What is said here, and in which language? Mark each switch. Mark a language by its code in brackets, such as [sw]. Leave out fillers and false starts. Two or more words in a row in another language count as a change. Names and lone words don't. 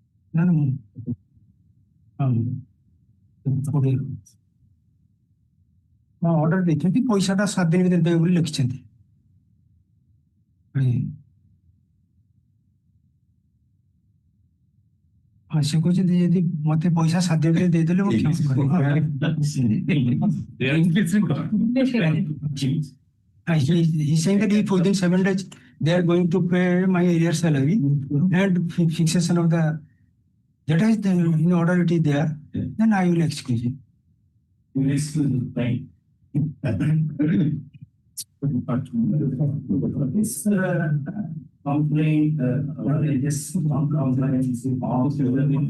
[or] ನಾನು ଅର୍ଡର ଦେଇଛନ୍ତି ପଇସାଟା 7 ଦିନ ଭିତରେ ଦେବେ ବୋଲି ଲେଖିଛନ୍ତି। ହଁ ସେ କହୁଛନ୍ତି ଯଦି ମତେ ପଇସା 7 ଦିନ ଭିତରେ ଦେଇଦେଲେ ମୁଁ କ୍ଷମା କରିବି। [en] He's saying that if within 7 days they are going to pay my arrear salary and fixation of the that is the, in order it is there, then I will excuse it. You will excuse me, right? This complaint, this complaint is also if